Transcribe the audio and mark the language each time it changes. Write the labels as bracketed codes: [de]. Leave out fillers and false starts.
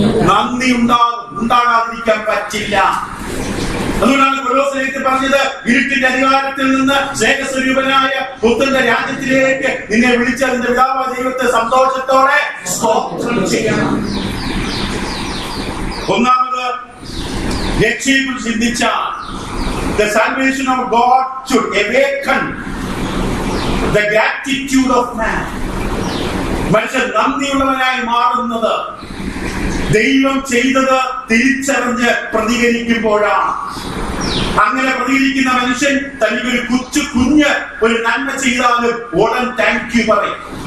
[ml] നന്ദി ഉണ്ടാകാതിരിക്കാൻ പറ്റില്ല. അതുകൊണ്ടാണ് കൊലോസ്യർക്ക് പറഞ്ഞത്, ഇരുട്ടിന്റെ അധികാരത്തിൽ നിന്ന് സ്നേഹസ്വരൂപനായ പുത്രന്റെ രാജ്യത്തിലേക്ക് നിന്നെ വിളിച്ചതിന്റെ പിതാവായ ദൈവത്തെ സന്തോഷത്തോടെ സ്തോത്രം ചെയ്യണം. ഒന്നാമത് രക്ഷയെ കുറിച്ച് ചിന്തിച്ചാൽ [en] the salvation of God should awaken the gratitude of man. [ml] മനുഷ്യൻ നന്ദിയുള്ളവനായി മാറുന്നത് ദൈവം ചെയ്തത് തിരിച്ചറിഞ്ഞ് പ്രതികരിക്കുമ്പോഴാണ്. അങ്ങനെ പ്രതികരിക്കുന്ന മനുഷ്യൻ തനിക്കൊരു കുഞ്ഞ് ഒരു നന്മ ചെയ്താലും ഉടൻ താങ്ക് യു പറയും.